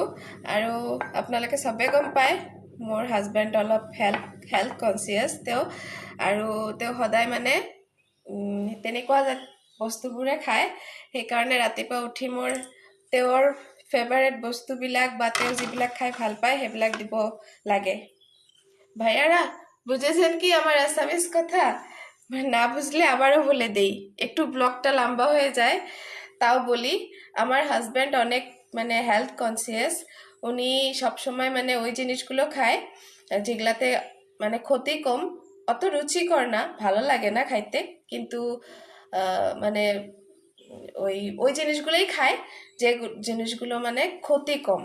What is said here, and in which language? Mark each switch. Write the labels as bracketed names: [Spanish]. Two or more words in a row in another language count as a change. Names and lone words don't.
[Assamese] আৰু আপোনালোকে সবে গম পায় মোৰ হাজবেণ্ড অলপ [English] health conscious [Assamese] তেওঁ, আৰু তেওঁ সদায় মানে তেনেকুৱা বস্তুবোৰে খায়। সেইকাৰণে ৰাতিপুৱা উঠি মোৰ তেওঁৰ ফেভাৰেট বস্তুবিলাক বা তেওঁ যিবিলাক খাই ভাল পায় সেইবিলাক দিব লাগে। [Bangla] ভাইয়ারা, বুঝেছেন কি আমার আসামিস কথা? না বুঝলে আবারও বলে দেই, একটু ব্লগটা লম্বা হয়ে যায়, তাও বলি। আমার হাজব্যান্ড অনেক মানে [English] health conscious. [Bangla] উনি সবসময় মানে ওই জিনিসগুলো খায় যেগুলাতে মানে ক্ষতি কম, অত রুচিকর না, ভালো লাগে না খাইতে, কিন্তু মানে ওই ওই জিনিসগুলোই খায় যে জিনিসগুলো মানে ক্ষতি কম।